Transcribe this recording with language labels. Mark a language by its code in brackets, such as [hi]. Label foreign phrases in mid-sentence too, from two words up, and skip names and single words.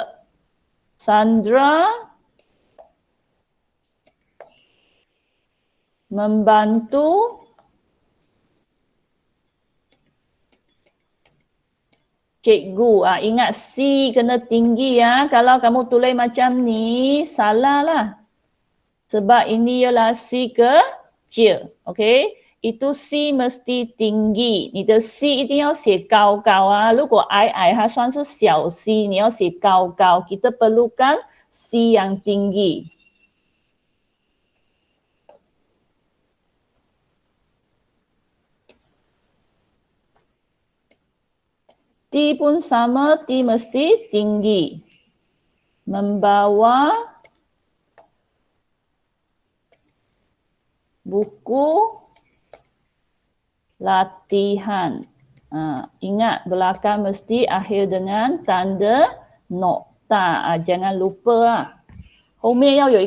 [ms] Sandra membantu cikgu. Ingat C kena tinggi ya. Kalau kamu tulis macam ni, salah lah. Sebab ini ialah C kecil. Okey. Itu C mesti tinggi. [zh] 你的 C 一定要写高高啊。如果矮矮，它算是小 C， 你要写高高。 [ms] Kita perlukan C yang tinggi. T pun sama, T mesti tinggi. Membawa buku latihan. Ingat belakang mesti akhir dengan tanda nokta. Jangan lupa. [zh] 后面要有一